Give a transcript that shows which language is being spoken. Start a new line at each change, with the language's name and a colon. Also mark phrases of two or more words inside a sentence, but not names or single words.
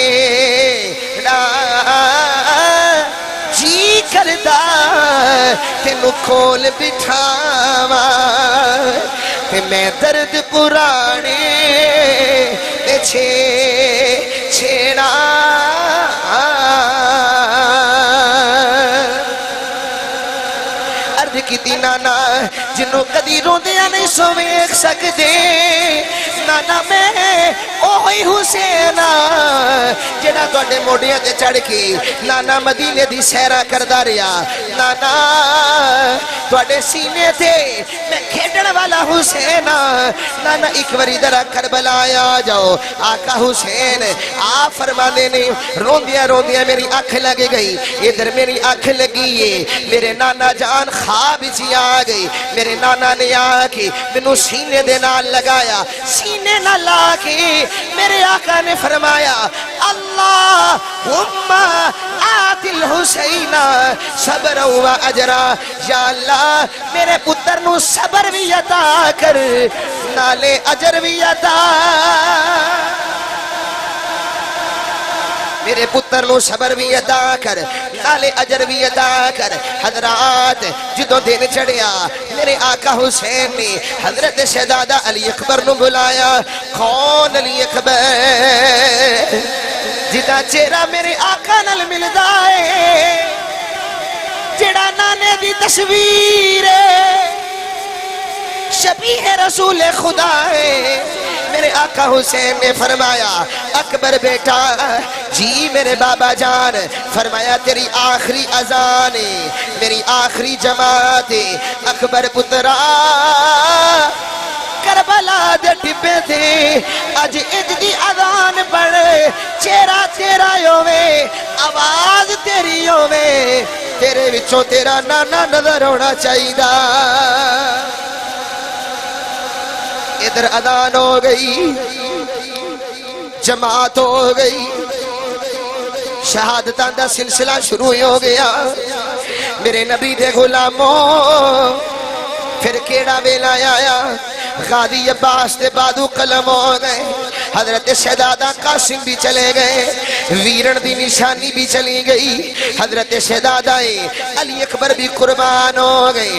Punjabi: جی کردہ تینو کھول بٹھاواں تے میں درد پرانے تے چھیڑا عرض کی دی نانا جنوں کدی روندیاں نہیں سو ویکھ سکدے نانا میں اوہی حسین جڑا تواڈے موڈیاں تے چڑھ کے نانا مدینے دی سیرا کردا رہیا نانا تواڈے سینے تے میں کھیڈن والا حسین نانا ایک واری ذرا کربلا آ جاؤ آقا حسین آپ فرمانے نے روندیاں روندیاں میری آنکھ لگ گئی ادھر میری آنکھ لگی ہے میرے نانا جان خواب جی آ گئی میرے نانا نے آ کے مینوں سینے دے نال لگایا سینے نہ لا کے میرے آقا نے فرمایا
Arabic: اللہم آت الحسین صبر و اجرا
Punjabi: یا اللہ میرے پتر نو صبر بھی عطا کر نالے اجر بھی عطا میرے پتر نو صبر بھی عطا کر نالے اجر بھی عطا کر حضرات جدوں دن چڑھیا میرے آقا حسین نے حضرت شہزادہ علی اکبر نو بلایا کون علی اکبر جدا چہرہ میرے آقا نال ملدا ہے جڑا نانے دی تصویر شبیہ رسول خدا ہے میرے آقا حسین نے فرمایا اکبر بیٹا جی میرے بابا جان، فرمایا تیری آخری اذان ہے، میری آخری جماعت ہے، اکبر پترا کربلا دے ٹپے تھے اج اج دی اذان پڑھ، چہرہ تیرا ہووے، آواز تیری ہووے، تیرے وچوں تیرا نانا نظر ہونا چاہیے۔ ادھر اذان ہو گئی، جماعت ہو گئی، شہادتاں دا سلسلہ شروع ہو گیا۔ میرے نبی دے غلاموں پھر کیڑا ویلا آیا، غازی عباس دے بادو قلم ہو گئے، حضرت شہزادہ قاسم بھی چلے گئے، ویرن دی نشانی بھی چلی گئی، حضرت شہزادہ علی اکبر بھی قربان ہو گئے۔